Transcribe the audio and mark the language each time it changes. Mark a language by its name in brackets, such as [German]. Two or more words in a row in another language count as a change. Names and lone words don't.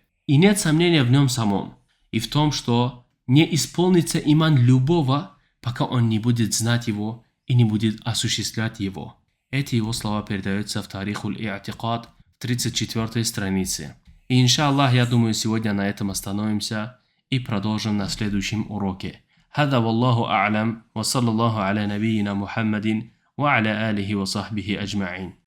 [Russian] И нет сомнения в нем самом, и в том, что не исполнится иман любого, пока он не будет знать его и не будет осуществлять его. Эти его слова передаются в Тарихуль И'атикад в 34 странице. И иншаллах, я думаю, сегодня на этом остановимся и продолжим на следующем уроке. [Arabic] هذا والله أعلم وصلى الله على نبينا محمد وعلى آله وصحبه أجمعين.